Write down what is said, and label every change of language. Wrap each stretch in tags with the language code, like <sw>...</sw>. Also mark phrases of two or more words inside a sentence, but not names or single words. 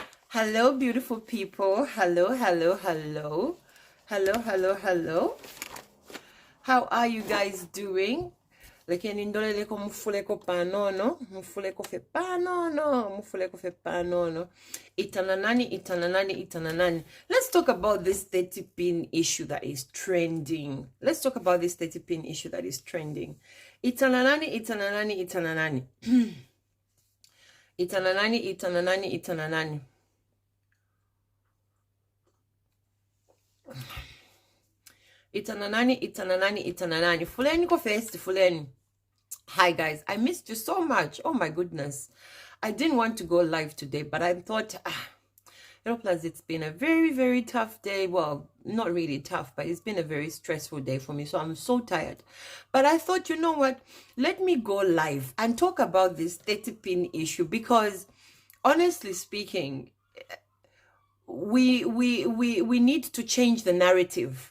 <en>Hello, beautiful people. Hello, hello, hello. Hello, hello, hello. How are you guys doing?</en> <bem>Lekeni ndolele ko mufuleko panono, mufuleko fe panono, mufuleko fe panono. Itananani.</bem> <en>Let's talk about this 30 pin issue that is trending.</en> <bem>Itananani. Itananani. Itananani. Fuleni ko first, fuleni.</bem> <en>Hi guys, I missed you so much. Oh my goodness. I didn't want to go live today, but I thought, plus it's been a very, very tough day. Well, not really tough, but it's been a very stressful day for me. So I'm so tired. But I thought, you know what? Let me go live and talk about this 30 pin issue because honestly speaking, we need to change the narrative.</en>